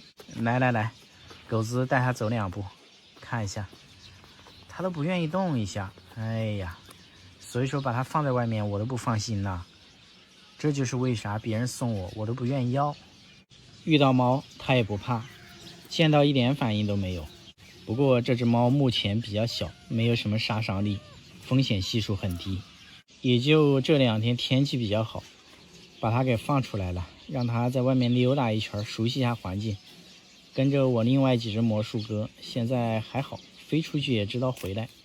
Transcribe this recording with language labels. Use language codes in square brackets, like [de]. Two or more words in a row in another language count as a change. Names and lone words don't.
[zh] 來来來，狗子带它走2步，看一下，它都不願意動一下。哎呀，所以說把它放在外面我都不放心吶。這就是為啥別人送我都不願意要。遇到貓它也不怕，見到一點反應都沒有。不過這只貓目前比較小，沒有什麼殺傷力，風險係數很低。也就這2天天氣比較好，把它給放出來了，讓它在外面溜達一圈，熟悉一下環境。跟着我另外幾隻魔術鴿，現在還好，飛出去也知道回来。